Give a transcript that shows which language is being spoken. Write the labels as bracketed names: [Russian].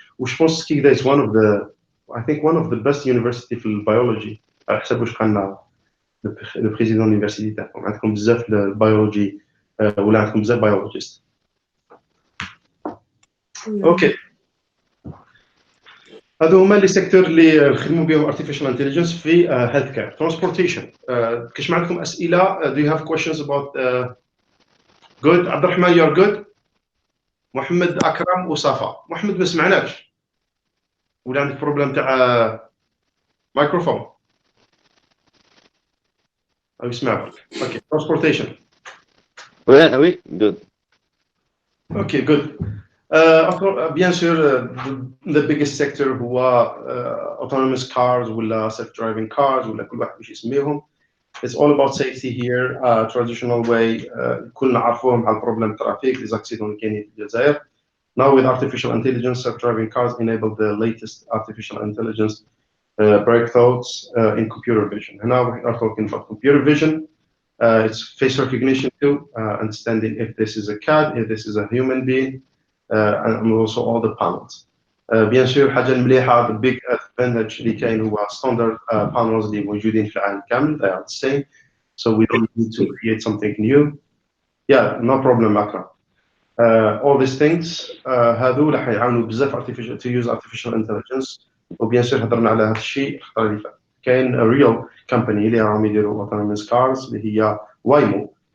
[Arabic] وش pense سكيكدة [English] is one of the I think one of the best university [Arabic] في البيولوجي على حسب واش قالنا لو بريزيدون اليونيفرسيتي تاعكم. عندكم بزاف البيولوجي ولا عندكم بزاف بيولوجيست. اوكي هادو هما لي سيكتور اللي نخدموا بهم artificial intelligence في health care. [English] transportation [Arabic] كاش ما عندكم اسئله؟ [English] do you have questions about good عبد الرحمن you're good، محمد اكرم وصفا. [Arabic] محمد ما سمعناكش ولا عندك بروبليم تاع مايكروفون؟ او يسمعك. [English] Okay transportation. [French] Oui, good. [English] Okay, good. [French] Bien sûr, [English] the biggest sector هو autonomous cars ولا self-driving cars [Arabic] ولا كل واحد باش يسميهم. [English] It's all about safety here. Traditional way [Arabic] كلنا نعرفوهم على البروبلم ترافيك [French] les accidents [Arabic] اللي كاينين في الجزائر. [English] Now with artificial intelligence, self-driving cars enable the latest artificial intelligence breakthroughs in computer vision. And now we are talking about computer vision. It's face recognition too, understanding if this is a cat, if this is a human being, and also all the panels. [French] bien sûr [Arabic] الحاجة المليحة [English] the big advantage [Arabic] اللي كاين هو [English] standard panels [Arabic] اللي موجودين في العالم كامل [English] they are the same, so we don't need to create something new. Yeah, no problem أكرم. All these things [Arabic] هذو راح يعاونوا بزاف [English] to use artificial intelligence. [Arabic] وبيان سور هضرنا على هذا الشيء الخطرة اللي فات. كاين [English] real company [Arabic] اللي راهم يديروا autonomous cars اللي هي وايمو.